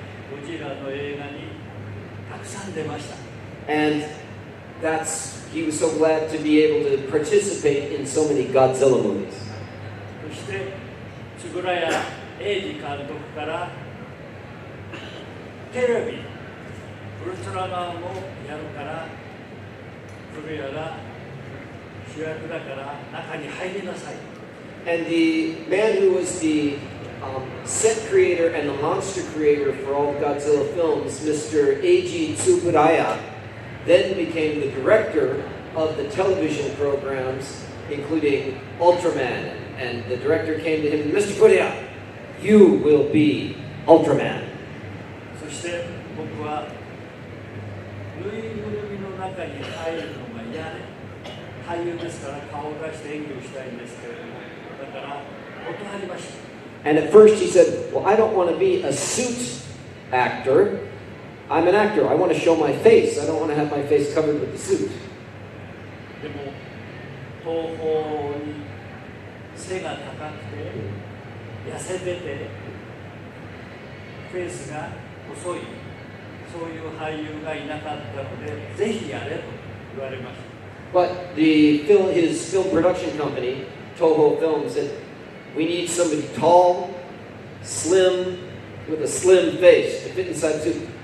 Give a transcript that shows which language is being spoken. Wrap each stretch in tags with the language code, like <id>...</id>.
<ja>ゴジラの映画にたくさん出ました。</ja> <en>And he was so glad to be able to participate in so many Godzilla movies.</en> <ja>そして円谷英二監督からテレビウルトラマンをやるから古谷が主役だから中に入りなさい。</ja> <en>And the man who was the set creator and the monster creator for all Godzilla films, Mr. Eiji Tsuburaya, then became the director of the television programs, including Ultraman. And the director came to him, Mr. Furuya, you will be Ultraman.</en> <ja>そして僕はぬいぐるみの中に入るのが嫌で、俳優ですから顔を出して演技をしたいんですけれども、だから断りました。</ja> <en>And at first he said, well, I don't want to be a suit actor. I'm an actor. I want to show my face. I don't want to have my face covered with the suit.</en> <ja>でも東宝に背が高くて痩せててフェイスが細いそういう俳優がいなかったのでぜひやれと言われました。</ja> <en>But his film production company, Toho Film, said, we need somebody tall, slim, with a slim face to fit inside the suit.</en>